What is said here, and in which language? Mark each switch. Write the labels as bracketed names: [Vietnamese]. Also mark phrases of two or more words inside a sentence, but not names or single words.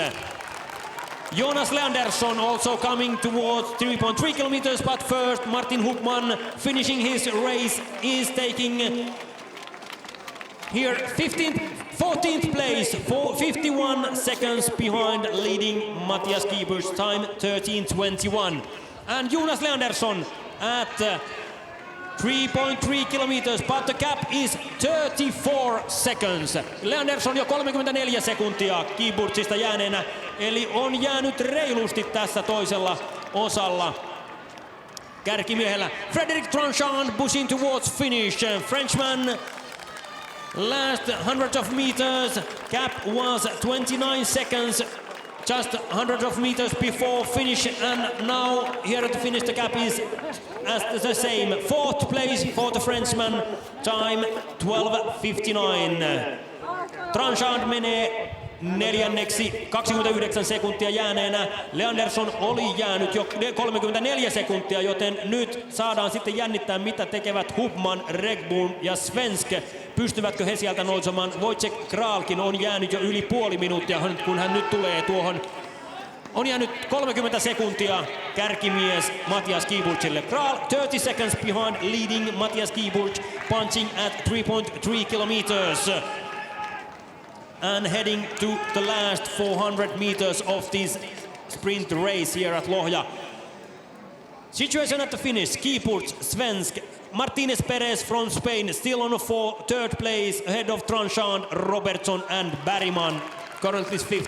[English] Jonas Leandersson also coming towards 3.3 kilometers, but first Martin Hubman finishing his race is taking here 14th place, 51 seconds behind leading Matthias Keyboards, time 13:21. And Jonas Leandersson at 3.3 kilometers, but the gap is 34 seconds. [Finnish] Leandersson jo 34 sekuntia Keyboardsista jääneenä, eli on jäänyt reilusti tässä toisella osalla kärkimiehellä. [English] Fredrik Tranchant pushing towards finish. Frenchman last hundreds of meters, gap was 29 seconds. Just hundreds of meters before finish, and now here at the finish the gap is as the same. 4th place for the Frenchman, time 12:59. [Finnish] Tranchant menee neljänneksi 29 sekuntia jääneenä. Leandersson oli jäänyt jo 34 sekuntia, joten nyt saadaan sitten jännittää, mitä tekevät Hubman, Rengboon ja Svensk. Pystyvätkö he sieltä nousemaan? Wojciech Kralkin on jäänyt jo yli puoli minuuttia, kun hän nyt tulee tuohon. On jäänyt 30 sekuntia kärkimies Matthias Keyboardsille. [English] Kral 30 seconds behind leading Matthias Keyboards, punching at 3.3 kilometers. And heading to the last 400 meters of this sprint race here at Lojo. Situation at the finish, Keyboards, Svensk, Martinez Perez from Spain still on a 3rd place ahead of Tranchant, Robertson and Bergman, currently 5th.